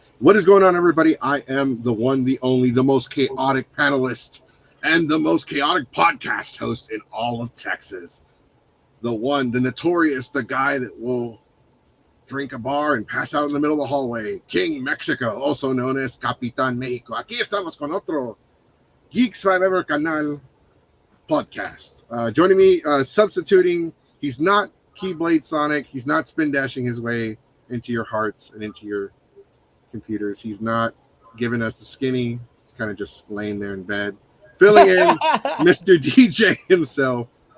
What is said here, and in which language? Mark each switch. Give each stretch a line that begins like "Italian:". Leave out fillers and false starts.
English: What is going on, everybody? I am the one, the only, the most chaotic panelist and the most chaotic podcast host in all of Texas. The one, the notorious, the guy that will drink a bar and pass out in the middle of the hallway. King Mexico, also known as Capitan Mexico.
Spanish: Aquí estamos con otro Geeks Forever Canal podcast.
English: Joining me, substituting, he's not Keyblade Sonic. He's not spin dashing his way into your hearts and into your computers. He's not giving us the skinny. He's kind of just laying there in bed. Filling in Mr. DJ himself.